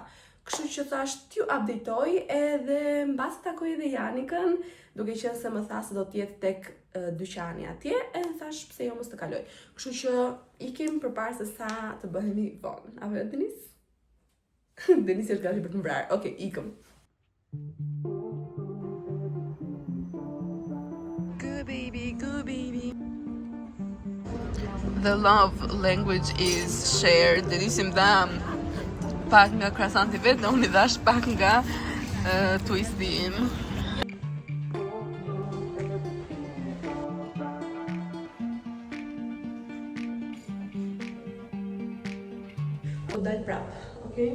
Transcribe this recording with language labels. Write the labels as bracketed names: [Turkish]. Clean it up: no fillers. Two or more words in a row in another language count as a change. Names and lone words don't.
[Albanian] Kështu që thash t'ju updatoj edhe mbas takoj edhe Janikën, duke qenë se më tha se do të jetë tek dyqani atje, edhe thash pse jo mos të kaloj. Kështu që ikim përpara se sa të bëhemi vonë. Apo jo Denis? Denisi është gati për të mbrarë. Okej, ikëm. [English] Good baby. The love language is shared. [Albanian] Denisi më dha pak nga krasanti vetë, dhe unë i dhash pak nga twisti im. Po dal prap, okay?